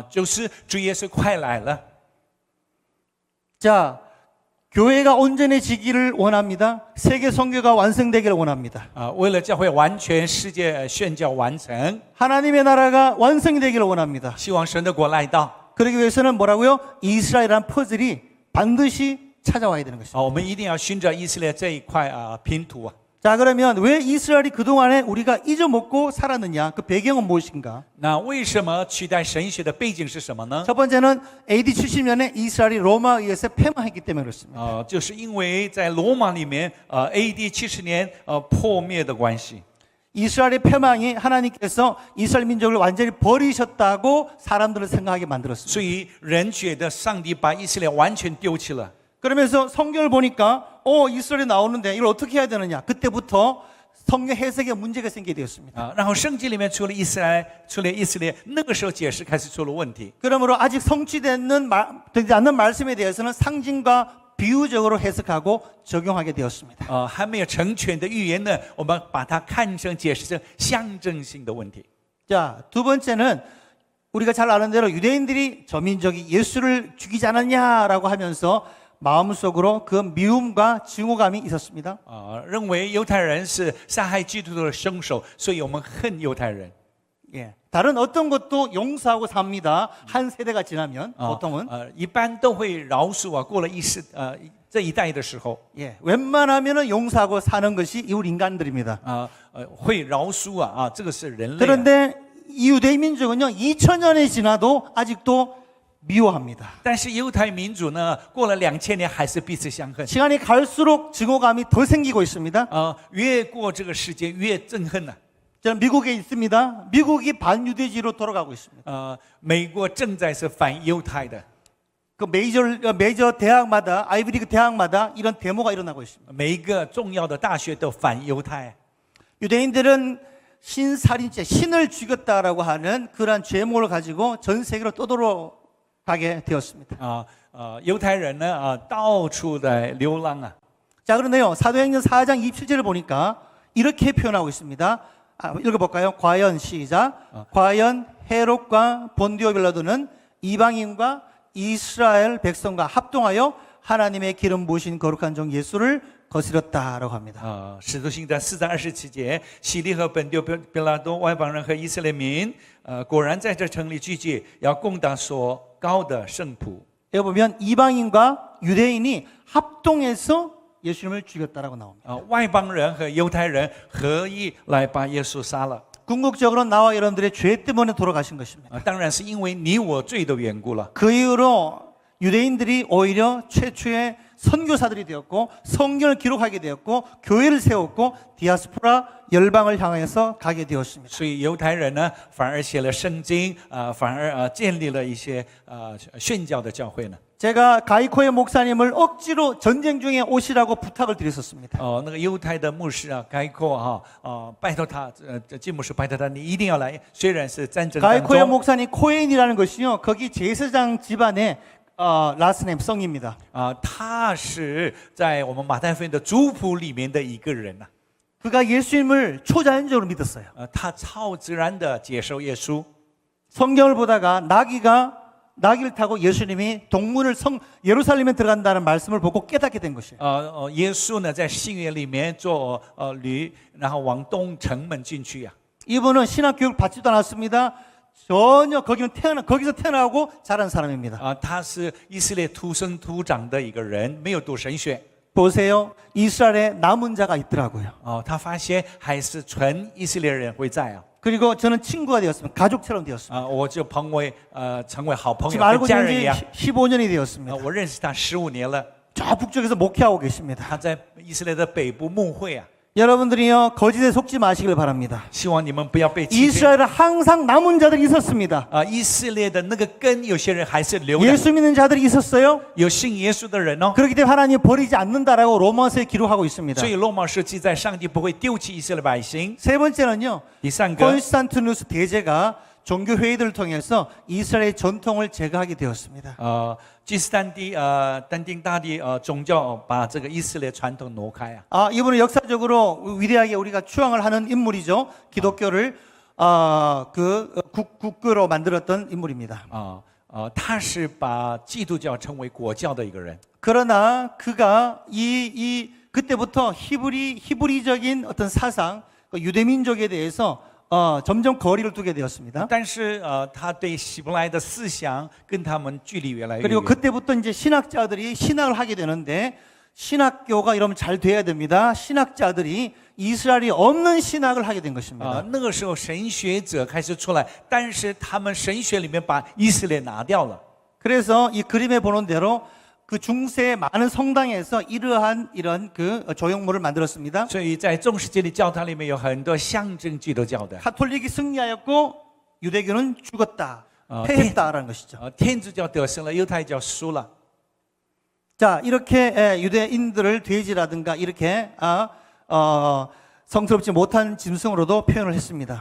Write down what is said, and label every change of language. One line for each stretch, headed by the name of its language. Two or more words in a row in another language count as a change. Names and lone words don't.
Chinese: 就是主耶稣快来了。
Korean: 자, 교회가 온전해지기를 원합니다. 세계 선교가 완성되기를 원합니다.
Chinese: 为了教会完全，世界宣教完成，
Korean: 하나님의 나라가 완성이 되기를 원합니다.
Chinese: 希望神的国来到。
Korean: 그러기 위해서는 뭐라고요? 이스라엘이라는 퍼즐이 반드시 찾아와야 되는 것입니다.
Chinese: 我们一定要寻找以色列这一块拼图。
Korean: 자, 그러면 왜 이스라엘이 그동안에 우리가 잊어먹고 살았느냐? 그 배경은 무엇인가?
Chinese: 那为什么取代神学的背景是什么呢？
Korean: 첫 번째는 AD 70년에 이스라엘이 로마에 의해서 패망했기 때문에 그렇습니다.
Chinese: 就是因为在罗马里面，AD 70年破灭的关系。
Korean: 이스라엘의 패망이 하나님께서 이스라엘 민족을 완전히 버리셨다고 사람들을 생각하게 만들었습니다.
Chinese: 所以人觉得上帝把以色列完全丢弃了。
Korean: 그러면서 성경을 보니까 이스라엘이 나오는데 이걸 어떻게 해야 되느냐? 그때부터 성경 해석에 문제가 생기게 되었습니다.
Chinese: 然后圣经里面除了以色列，那个时候解释开始出了问题。
Korean: 그러므로 아직 되지 않는 말씀에 대해서는 상징과 비유적으로 해석하고 적용하게 되었습니다.
Chinese: 还没有成全的预言呢，我们把它看成解释成象征性的问题。
Korean: 자, 두 번째는 우리가 잘 아는 대로 유대인들이 저 민족이 예수를 죽이지 않았냐라고 하면서 마음속으로 그 미움과 증오감이 있었습니다.
Chinese: 认为犹太人是杀害基督的凶手，所以我们恨犹太人。
Korean: 예. 다른 어떤 것도 용서하고 삽니다. 한 세대가 지나면 보통은
Chinese: 一般都会饶恕过了这一代的时候，
Korean: 예. 웬만하면은 용서하고 사는 것이 이 우리 인간들입니다.
Chinese: 会饶恕这个是人类。
Korean: 그런데 이 유대인 민족은요, 2000년이 지나도 아직도 미워합니다.
Chinese: 但是犹太民族呢，过了2000年还是彼此相恨。
Korean: 시간이 갈수록 증오감이 더 생기고 있습니다.
Chinese: 越过这个时间越憎恨呢。
Korean: 저는 미국에 있습니다. 미국이 반유대주의로 돌아가고 있습니다.
Chinese: 美国正在是反犹太的，
Korean: 그 메이저 대학마다 아이비리그 대학마다 이런 데모가 일어나고 있습니다.
Chinese: 每一个重要的大学都反犹太。
Korean: 유대인들은 신살인죄, 신을 죽였다라고 하는 그러한 죄목을 가지고 전 세계로 떠돌아가게 되었습니다.
Chinese: 犹太人呢到处在流浪。
Korean: 자, 그런데요, 사도행전 4장 27절을 보니까 이렇게 표현하고 있습니다. 읽어볼까요? 과연 시작. 과연 헤롯과 본디오 빌라도는 이방인과 이스라엘 백성과 합동하여 하나님의 기름 부으신 거룩한 종 예수를 거스렸다라고 합니다.
Chinese: 使徒行传4章27节，希利和本丢彼拉多外邦人和以色列民，果然在这城里聚集，要攻打所高的圣仆。
Korean: 여기 보면 이방인과 유대인이 합동해서 예수님을 죽였다라고 나옵니다.
Chinese: 外邦人和犹太人合一来把耶稣杀了。
Korean: 궁극적으로 나와 여러분들의 죄 때문에 돌아가신 것입니다.
Chinese: 当然是因为你我罪的缘故了。
Korean: 그 이후로 유대인들이 오히려 최초의 선교사들이 되었고 성경을 기록하게 되었고 교회를 세웠고 디아스포라 열방을 향해서 가게 되었습니다.
Chinese: 所以犹太人呢，反而写了圣经，反而建立了一些宣教的教会呢。
Korean: 제가 가이코의 목사님을 억지로 전쟁 중에 오시라고 부탁을 드렸었습니다.
Chinese: 那个犹太的牧师概括拜托他，金牧师拜托他，你一定要来，虽然是战争当
Korean: 가이코의
Chinese: 中。
Korean: 목사님 코엔이라는 것이요, 거기 제사장 집안의 라스네임 성입니다.
Chinese: 他是在我们马太福音的族谱里面的一个人呐。
Korean: 그가 예수님을 초자연적으로 믿었어요.
Chinese: 他超自然的接受耶稣。
Korean: 성경을 보다가 나귀를 타고 예수님이 동문을 예루살렘에 들어간다는 말씀을 보고 깨닫게 된 것이에요.
Chinese: 耶稣呢在新约里面坐驴，然后往东城门进去呀。
Korean: 이분은 신학 교육 받지도 않았습니다. 전혀 거기서 태어나고 자란 사람입니다.
Chinese: 他是以色列土生土长的一个人，没有读神学。
Korean: 보세요. 이스라엘에 남은 자가 있더라고요.
Chinese: 他发现还是纯以色列人会在
Korean: 그리고 저는 친구가 되었습니다. 가족처럼 되었습니다.
Chinese: 我就成为好朋友，
Korean: 지금 알고
Chinese: 跟家
Korean: 있는
Chinese: 人一样。
Korean: 지 15년이 되었습니다.
Chinese: 我认识他15年了，
Korean: 저 북쪽에서 목회하고 계십니다.
Chinese: 他在以色列的北部牧会。
Korean: 여러분들이요 거짓에 속지 마시길 바랍니다.
Chinese: 希望你们不要被欺骗。
Korean: 이스라엘은 항상 남은 자들이 있었습니다.
Chinese: 以色列的那个根，有些人还是留的，
Korean: 예수 믿는 자들이 있었어요.
Chinese: 有信耶稣的人哦。
Korean: 그렇기 때문에 하나님 버리지 않는다라고 로마서에 기록하고 있습니다.
Chinese: 所以罗马书记载，上帝不会丢弃以色列百姓。
Korean: 세 번째는요.
Chinese: 第三个，
Korean: 콘스탄티누스 대제가 종교 회의들을 통해서 이스라엘의 전통을 제거하게 되었습니다.
Chinese: 但丁大帝宗教把这个以色列传统挪开啊。
Korean: 이분은 역사적으로 위대하게 우리가 추앙을 하는 인물이죠. 기독교를 국교로 만들었던 인물입니다.
Chinese: 他是把基督教成为国教的一个人。
Korean: 그러나 그가 그때부터 히브리적인 어떤 사상, 유대민족에 대해서 점점 거리를 두게 되었습니다.
Chinese: 但是他对希伯来的思想跟他们距离越来越
Korean: 그리고
Chinese: 远。
Korean: 그때부터 이제 신학자들이 신학을 하게 되는데 신학교가 이러면 잘 돼야 됩니다. 신학자들이 이스라엘이 없는 신학을 하게 된 것입니다.
Chinese: 那个时候神学者开始出来，但是他们神学里面把以色列拿掉了。
Korean: 그래서 이 그림에 보는 대로 그 중세의 많은 성당에서 이런 그 조형물을 만들었습니다.
Chinese: 所以在中世纪的教堂里面有很多象征基督教的。
Korean: 가톨릭이 승리하였고 유대교는 죽었다, 패했다라는 것이죠.
Chinese: 天主教得胜了，犹太教输了。
Korean: 자, 이렇게 유대인들을 돼지라든가 이렇게 성스럽지 못한 짐승으로도 표현을 했습니다.